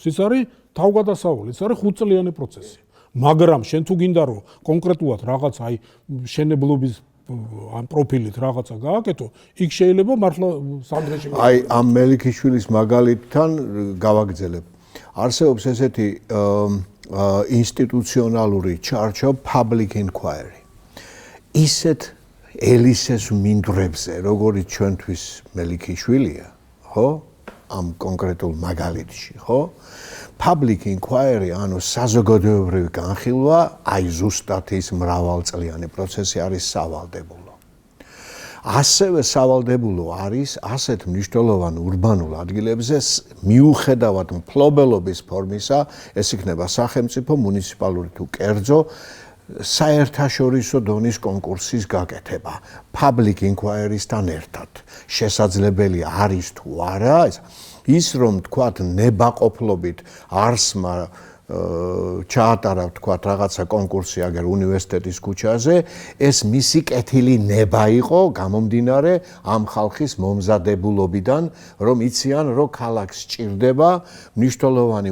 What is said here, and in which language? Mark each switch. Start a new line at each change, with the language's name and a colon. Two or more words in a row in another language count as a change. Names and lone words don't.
Georgian: ის არის თავგადასავალი, ის არის 5 წლიანი პროცესი. მაგრამ შენ თუ გინდა რომ კონკრეტულად რაღაც აი შენებლობის ამ პროფილით რაღაცა გააკეთო, იქ შეიძლება მართლა სამდღეში აი ამ მელიქიშვილის მაგალითთან გავაგრძელებ. არსებობს ესეთი ინსტიტუციონალური ჩარჩო
English: public inquiry.
Georgian: ისეთ ელისეს მინდვრებზე, როგორც ჩვენთვის მელიქიშვილია, ხო? ამ კონკრეტულ მაგალითში, ხო?
English: public inquiry,
Georgian: ანუ საზოგადოებრივი განხილვა, აი ზუსტად ის მრავალწლიანი პროცესი არის სავალდებულო. ასევე სავალდებულო არის ასეთ მნიშვნელოვან ურბანულ ადგილებზე მიუხედავად მფლობელობის ფორმისა, ეს იქნება სახელმწიფო, მუნიციპალური თუ კერძო, საერთაშორისო დონის კონკურსის გაკეთება
English: public inquiry-
Georgian: სთან ერთად შესაძლებელი არის თუ არა ის რომ თქვათ ნებაყოფლობით არსმა ჩაატარა თქვათ რაღაცა კონკურსი აგერ უნივერსიტეტის ქუჩაზე ეს მისი კეთილი ნება იყო გამომდინარე ამ ხალხის მომზადებულობიდან რომ იციან რომ ქალაქს სჭირდება მნიშვნელოვანი